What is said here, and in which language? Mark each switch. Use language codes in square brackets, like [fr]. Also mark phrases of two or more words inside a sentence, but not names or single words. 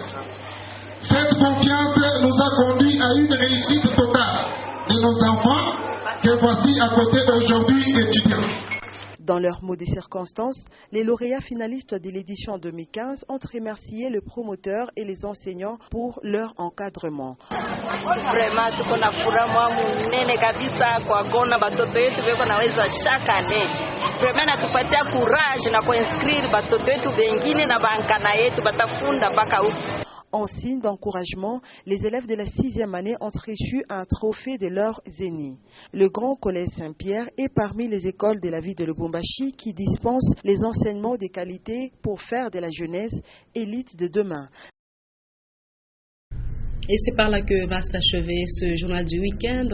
[fr] Cette confiance nous a conduit à une réussite totale de nos enfants que voici à côté d'aujourd'hui étudiants. Dans leurs mots des circonstances, les lauréats finalistes de l'édition 2015 ont remercié le promoteur et les enseignants pour leur encadrement. Vraiment, [sw] tuko na furaha munene kabisa kuwaona watoto wetu weko naweza [fr] chaque année. [sw] Vraiment natupatia courage na kuinscrire watoto wetu wengine na bankana yetu batafunda mpaka huko. [fr] En signe d'encouragement, les élèves de la 6e année ont reçu un trophée de leurs aînés. Le Grand Collège Saint-Pierre est parmi les écoles de la ville de Lubumbashi qui dispensent les enseignements de qualité pour faire de la jeunesse élite de demain. Et c'est par là que va s'achever ce journal du week-end.